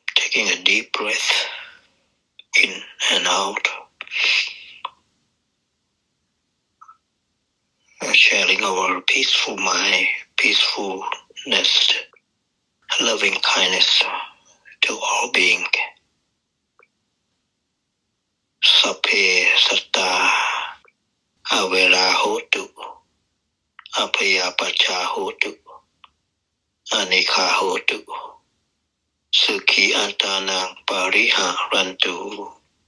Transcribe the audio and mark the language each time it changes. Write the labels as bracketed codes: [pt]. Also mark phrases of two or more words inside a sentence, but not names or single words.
[en] taking a deep breath in and out, sharing our peaceful mind, peacefulness, loving kindness to all being. [pi] Sape satta avera hotu, apaya pacha hotu, anika hotu, sukhi antanang pariha rantu.